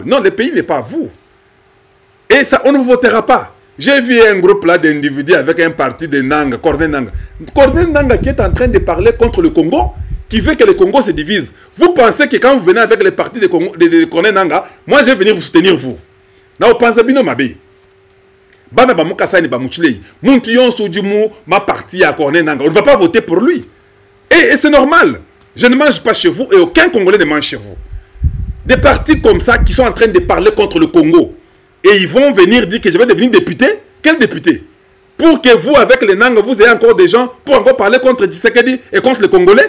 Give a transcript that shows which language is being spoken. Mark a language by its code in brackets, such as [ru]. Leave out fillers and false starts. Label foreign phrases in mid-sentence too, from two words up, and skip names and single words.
[fr] Non, le pays n'est pas à vous. Et ça, on ne vous votera pas. J'ai vu un groupe là d'individus avec un parti de Nanga, Corneille Nanga. Corneille Nanga qui est en train de parler contre le Congo, qui veut que le Congo se divise. Vous pensez que quand vous venez avec les partis de Corneille Nanga, moi je vais venir vous soutenir vous. Non, vous pensez bien mabe. [lua] Bana ba mukasa ni ba muchilei. Muntu yonso dimu ma [fr] parti à [lua] Corneille Nanga. [fr] On ne va pas voter pour lui. Et c'est normal. Je ne mange pas chez vous et aucun Congolais ne mange chez vous. Des partis comme ça qui sont en train de parler contre le Congo. Et ils vont venir dire que je vais devenir député. Quel député? Pour que vous, avec les Nanga, vous ayez encore des gens pour encore parler contre Tshisekedi et contre les Congolais?